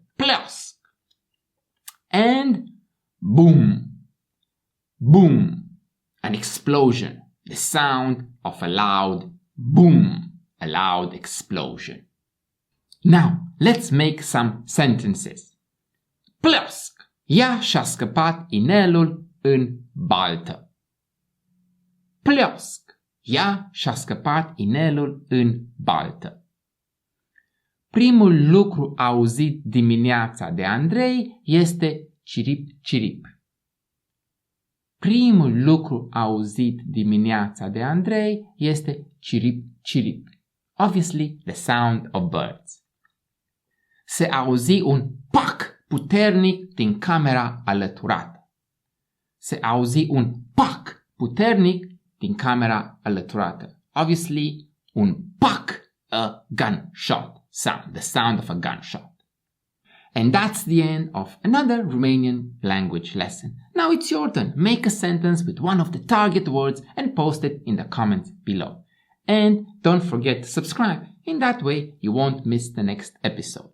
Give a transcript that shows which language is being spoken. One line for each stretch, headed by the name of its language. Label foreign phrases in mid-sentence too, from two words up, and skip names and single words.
English: Plusk. And boom, boom. An explosion, the sound of a loud boom, a loud explosion. Now, let's make some sentences.
Romanian: Plusk. Ea și-a scăpat inelul în baltă. Plusk. Ea și-a scăpat inelul în baltă. Primul lucru auzit dimineața de Andrei este cirip, cirip. Primul lucru auzit dimineața de Andrei este cirip, cirip.
English: Obviously, the sound of birds.
Romanian: Se auzi un pac puternic din camera alăturată. Se auzi un pac puternic din camera alăturată. Obviously, un pac,
English: a gunshot sound, the sound of a gunshot. And that's the end of another Romanian language lesson. Now it's your turn. Make a sentence with one of the target words and post it in the comments below. And don't forget to subscribe. In that way, you won't miss the next episode.